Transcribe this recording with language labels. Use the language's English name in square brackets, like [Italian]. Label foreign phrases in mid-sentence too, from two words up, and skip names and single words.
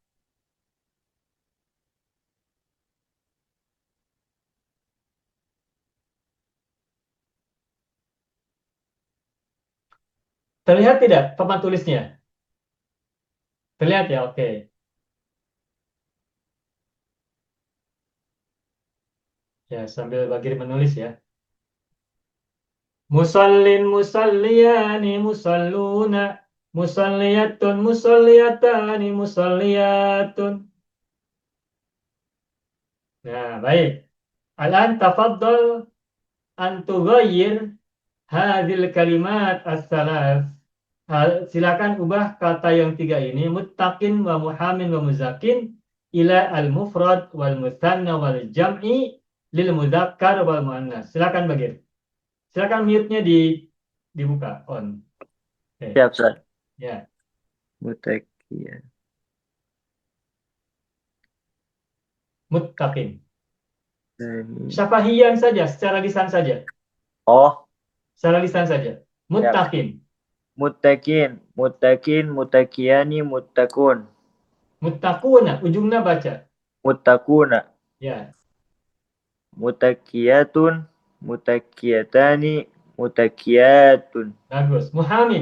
[Indonesian] Terlihat tidak papan tulisnya? Terlihat ya? Oke. Ya, sambil Bagir menulis ya. [Arabic] Musallin, مصليان، مصلون، مصليات، مصليتان، مصليات. [Indonesian] Nah, baik. [Arabic] الآن تفضل أن تغير هذه الكلمات الثلاث. [Indonesian] Silakan ubah kata yang 3 ini, [Arabic] متقين ومحامين ومزكين، إلى المفرد والمثنى والجمع للمذكر والمؤنث. [Indonesian] Silakan Bagir. Silakan mute-nya dibuka on. Oke. Siap, Ustaz. Ya. [Arabic] Mutakia. Muttaqin. [Indonesian] Syafahiyan saja, secara lisan saja. Oh, Secara lisan saja. [Arabic] Muttaqin. متقٍ، متقٍ، متقيان، متقون, [Indonesian] Muttaquna, ujungnya baca. [Arabic] muttakuna, [Indonesian] Ya. [Arabic] متقية، متقيتان، متقيات, [Indonesian] Bagus. Muhamin.